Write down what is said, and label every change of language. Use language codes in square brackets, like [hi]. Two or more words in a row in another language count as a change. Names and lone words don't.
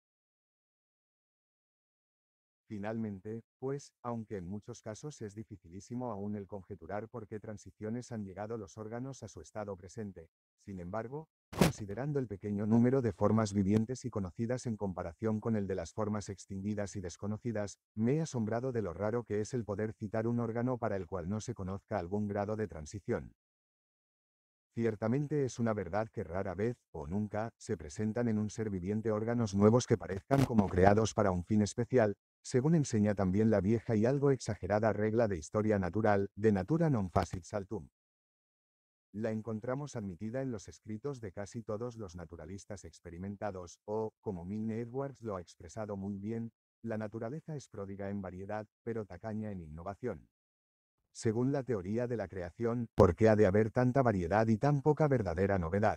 [es] Finalmente, pues, aunque en muchos casos es dificilísimo aún el conjeturar por qué transiciones han llegado los órganos a su estado presente, sin embargo, considerando el pequeño número de formas vivientes y conocidas en comparación con el de las formas extinguidas y desconocidas, me he asombrado de lo raro que es el poder citar un órgano para el cual no se conozca algún grado de transición. Ciertamente es una verdad que rara vez, o nunca, se presentan en un ser viviente órganos nuevos que parezcan como creados para un fin especial, según enseña también la vieja y algo exagerada regla de historia natural, de [la] natura non facit saltum. [es] La encontramos admitida en los escritos de casi todos los naturalistas experimentados, o, como Milne Edwards lo ha expresado muy bien, la naturaleza es pródiga en variedad, pero tacaña en innovación. Según la teoría de la creación, ¿por qué ha de haber tanta variedad y tan poca verdadera novedad?